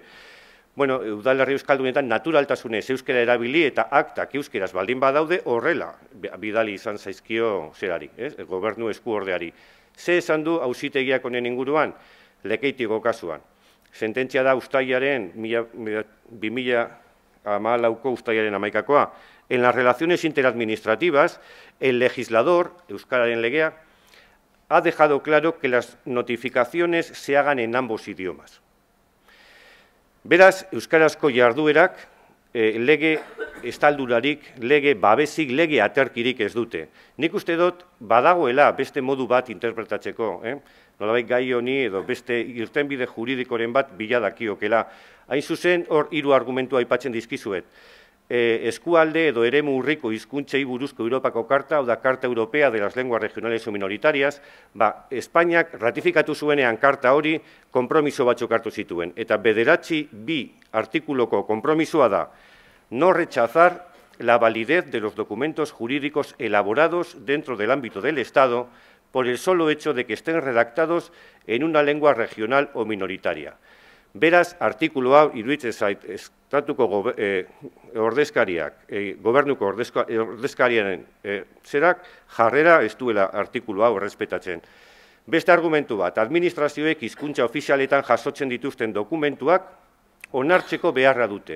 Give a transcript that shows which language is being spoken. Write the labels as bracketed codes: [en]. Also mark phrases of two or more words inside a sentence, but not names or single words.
[eu] Udalerri euskaldunetan naturaltasunez euskera erabili eta aktak euskeraz baldin badaude horrela bidali izan zaizkio zerari, gobernu eskuordeari. Ze esan du auzitegiak honen inguruan? Lekeitiko kasuan. Sententzia da uztailaren 2014ko uztailaren 11koa. [es] En las relaciones interadministrativas, el legislador, [eu] euskararen legea, [es] ha dejado claro que las notificaciones se hagan en ambos idiomas. [eu] Beraz, euskarazko jarduerak, lege estaldurarik, lege babesik, lege aterkirik ez dute. Nik uste dut, badagoela beste modu bat interpretatzeko, nolabait gai honi edo beste irtenbide juridikoren bat biladakiokela. Hain zuzen, hor hiru argumentu aipatzen dizkizuet. Eskualde edo eremu urriko hizkuntzei buruzko Europako karta, o da Karta Europea de las Lenguas Regionales o Minoritarias, Espainiak ratifikatu zuenean karta hori konpromiso batzuk hartu zituen. Eta 9.2 artikuloko konpromisoa da, [es] no rechazar la validez de los documentos jurídicos elaborados dentro del ámbito del Estado por el solo hecho de que estén redactados en una lengua regional o minoritaria. [eu] Beraz, artikulu hau iruditzen zait estatuko ordezkariak, gobernuko ordezkariaren zerak jarrera ez duela artikulu hau errespetatzen. Beste argumentu bat, administrazioek hizkuntza ofizialetan jasotzen dituzten dokumentuak onartzeko beharra dute.